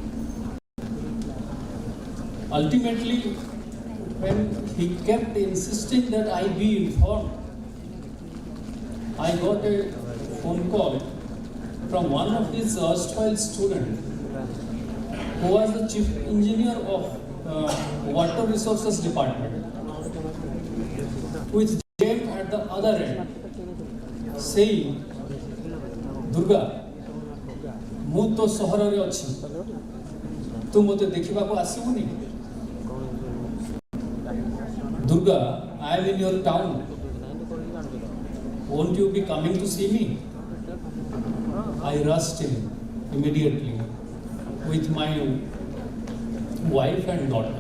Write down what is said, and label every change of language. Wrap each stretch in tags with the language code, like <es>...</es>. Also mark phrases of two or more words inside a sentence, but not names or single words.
<en>Ultimately, when he kept insisting that I be informed, I got a phone call from one of his erstwhile students who was the chief engineer of water resources department, with James at the other end, saying, Durga,</en> <or>ମୁଁ ତ ସହରରେ ଅଛି, ତୁ ମୋତେ ଦେଖିବାକୁ ଆସିବୁନି?</or> <en>Durga, I am in your town. Won't you be coming to see me? I rushed in immediately with my wife and daughter.</en>